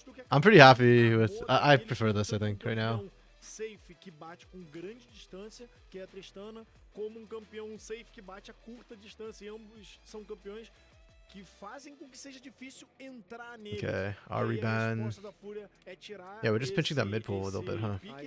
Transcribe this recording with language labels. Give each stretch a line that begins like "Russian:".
English: I'm pretty happy with... I prefer this, I think, right now.
Portuguese: Safe que bate com grande distância, que é a Tristana, como campeão safe que bate a curta distância, e ambos são campeões que fazem com que seja difícil entrar nele.
English: Okay, our reban. Yeah, we're just pinching that mid pool a little bit, huh?